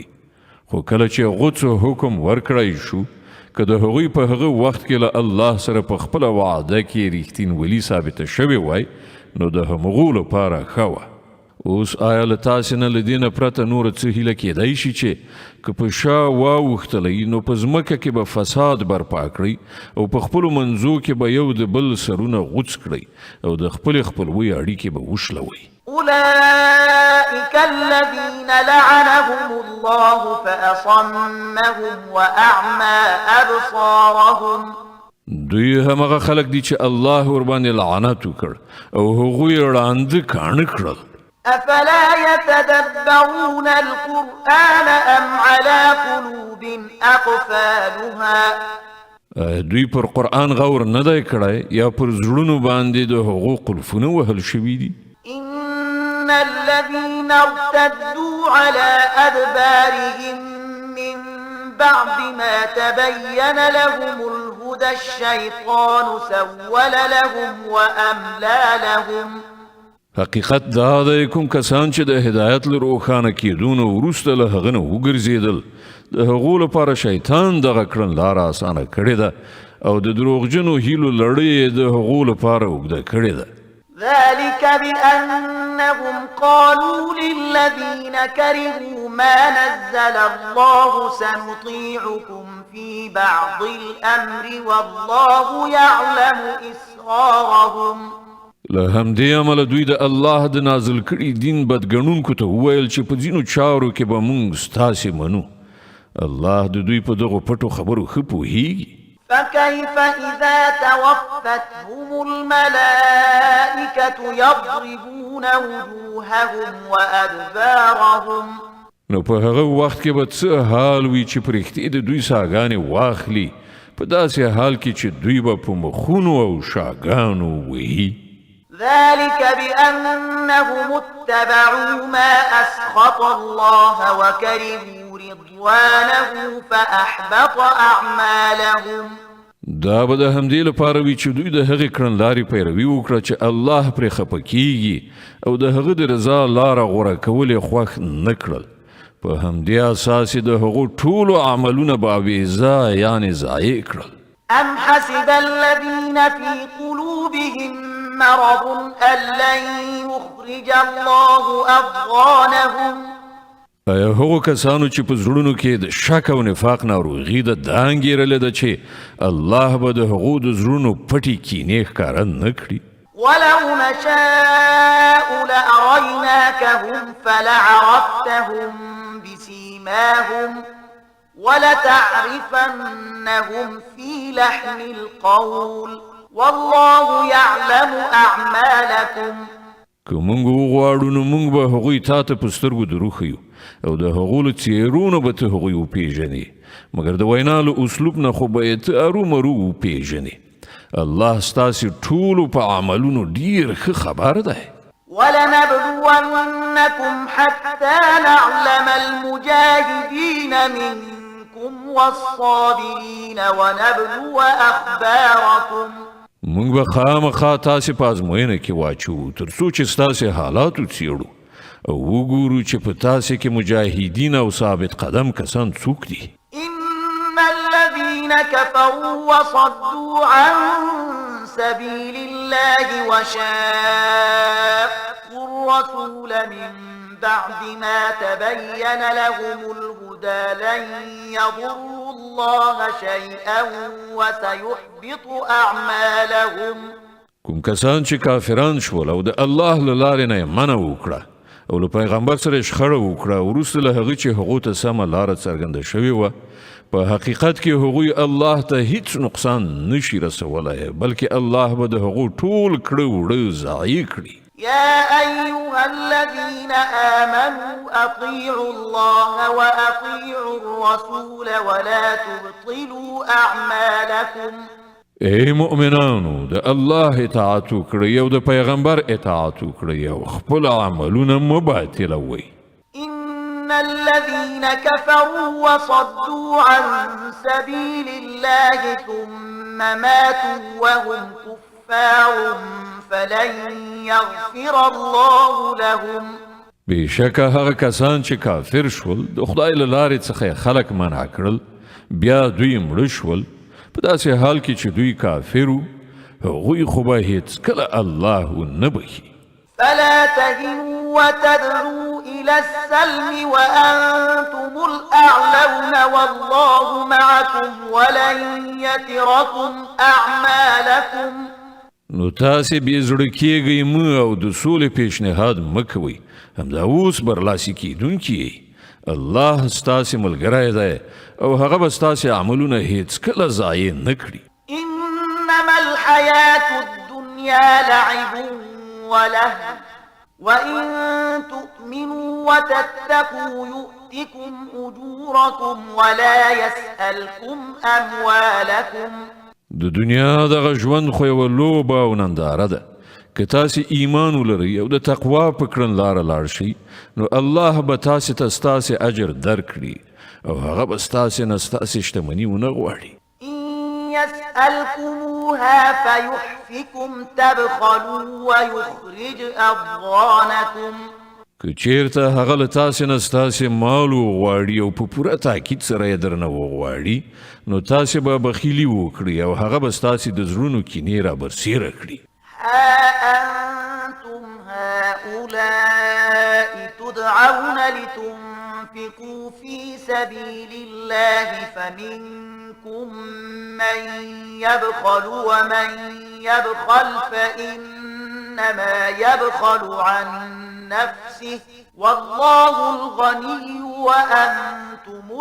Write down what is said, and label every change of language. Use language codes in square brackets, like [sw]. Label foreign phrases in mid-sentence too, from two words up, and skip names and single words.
[ps] خو کله چې غوڅو حکم ورکړی شو که د هغوی په هغه وخت کې له الله سره په خپله وعده کې ریښتینولي ثابته شوې وای نو د همغو لپاره ښه وه. اوس آیا له تاسې نه له دې نه پرته نوره څه هیله کیدی شي چې که په شا واوښتلی نو په ځمکه کې به فساد برپا کړئ او په خپلو منځو کې به یو د بل سرونه غوڅ کړئ او د خپلې خپلوۍ اړیکې به وشلوئ. [ar] أولئك الذين لعنهم الله فأصمهم وأعمى أبصارهم. [ps] دوی همغه خلک دي چې الله ورباندې لعنت وکړ او هغوی ړانده کاڼه کړل. [ar] أفلا يتدبرون القرآن أم على قلوب أقفالها. [ps] دوی پر قرآن غور نه دی کړی یا پر زړونو باندې د هغو قلفونه وهل شوي دي. [ar] إن الذين ارتدوا على أدبارهم من بعد ما تبين لهم الهدى الشيطان سول لهم وأملى لهم. [ps] حقیقت دا دی کوم کسان چې د هدایت له روښانه کېدو نه وروسته له هغه نه وګرځېدل د هغو لپاره شیطان دغه کړنلاره اسانه کړې ده او د دروغجنو هیلو لړۍ د هغو لپاره اوږده کړې ده. [ar] ذلك بأنهم قالوا للذين كرهوا ما نزل الله سنطيعكم في بعض الأمر والله يعلم إسرارهم. [ps] له همدې امله دوی د الله د نازل کړي دین بدګڼونکو ته وویل چې په ځینو چارو کې به موږ ستاسې منو. الله د دوی په دغو پټو خبرو ښه پوهیږي. [ar] فكيف إذا توفتهم الملائكة يضربون وجوههم وأدبارهم. [ps] نو په هغه وخت کې به څه حال وي چې پرښتې د دوی ساګانې واخلي په داسې حال کې چې دوی به په مخونو او شاګانو وهي. [ar] ذلك بأنهم اتبعوا ما أسخط الله وكرهوا رضوانه فأحبط أعمالهم. [ps] دا به د همدې لپاره وي چې دوی د هغې کړنلارې پیروي وکړه چې الله پرې خفه کیږي او د هغه د رضا لاره غوره کول یې خوښ نه کړل. په همدې اساس یې د هغو ټولو عملونه به اغېزه یعنې ضایع کړل. [ar] أم حسب الذين في قلوبهم مرض أن لن يخرج الله أضغانهم. [ps] ایا هغو کسانو چې په زړونو کې د شک او نفاق ناروغي ده دا انګېرلې ده چې الله به د هغو د زړونو پټې کینې ښکاره نه کړي. [ar] ولو نشاء لأريناكهم فلعرفتهم بسيماهم ولتعرفنهم في لحن القول والله يعلم أعمالكم. [ps] که موږ وغواړو نو موږ به هغوی تا ته په سترګو دروښیو او د هغو له څېرونو به ته هغوی وپېژنې، مګر د وینا له اسلوب نه خو به یې ته ارومرو وپېژنې. الله ستاسې ټولو په عملونو ډېر ښه خبر دی. [ar] ولنبلونكم حتى نعلم المجاهدين منكم والصابرين ونبلو أخباركم. [ps] موږ به خامخا تاسې په ازموینه کې واچو تر څو چې ستاسې حالات وڅېړو او وګورو چې په تاسې کې مجاهدین او ثابت قدم کسان څوک دي. [ar] إن الذين كفروا وصدوا عن سبيل الله وشاقوا الرسول من بعد ما تبين لهم الهدى لن يضروا الله شيئا وسيحبط أعمالهم. [ps] کوم کسان چې کافران شول او د الله له لارې نه یې منع وکړه او له پیغمبر سره شخړه وکړه وروسته له هغې چې هغو ته سمه لاره څرګنده شوې وه، په حقیقت کې هغوی الله ته هیڅ نقصان نشي رسولی بلکې الله به د هغو ټول کړه وړه ضایع کړي. [ar] يا أيها الذين آمنوا أطيعوا الله وأطيعوا الرسول ولا تبطلوا أعمالكم. [ps] ای مؤمنانو د الله اطاعت وکړئ او د پیغمبر اطاعت وکړئ او خپل عملونه مه باطلوئ. [ar] إن الذين كفروا وصدوا عن سبيل الله ثم ماتوا وهم كفار فلن يغفر الله لهم. [ps] بېشکه هغه کسان چې کافر شول د خدای له لارې څخه خلک منع کړل بیا دوی مړه شول په داسې حال کې چې دوی کافر وو هغوی خو به هېڅکله الله نه بخي. [ar] فلا تهنوا وتدعوا إلى السلم وأنتم الأعلون والله معكم ولن يتركم أعمالكم. [ps] نو تاسې بې زړه کېږئ مه او د سولې پیشنهاد مه کوئ، همدا اوس برلاسي کېدونکي یئ. الله ستاسې ملګری دی او هغه به ستاسې عملونه هېڅکله ضایع نه کړي. [ar] إنما الحياة الدنيا لعب ولهو وإن تؤمنوا وتتقوا يؤتكم أجوركم ولا يسألكم أموالكم. [ps] د دنیا دغه ژوند خو یوه لوبه او ننداره ده. که تاسې ایمان ولرئ او د تقوا په کړنلاره لاړ شئ نو الله به تاسې ته ستاسې اجر درکړي او هغه به ستاسې نه ستاسې شتمني ونه غواړي. [ar] إن يسألكموها فيحفكم تبخلوا ويخرج أضغانكم. [ps] که چیرته هغه له تاسې نه ستاسې مال وغواړي او په پوره تاکید سره یې درنه وغواړي نو تاسې به بخیلي وکړي او هغه به ستاسې د زړونو کینې رابرسېره کړي. [ar] ها أنتم هؤلاء تدعون لتنفقوا في سبيل الله فمنكم من يبخل ومن يبخل فإنما يبخل عن نفسه والله الغني وأنتم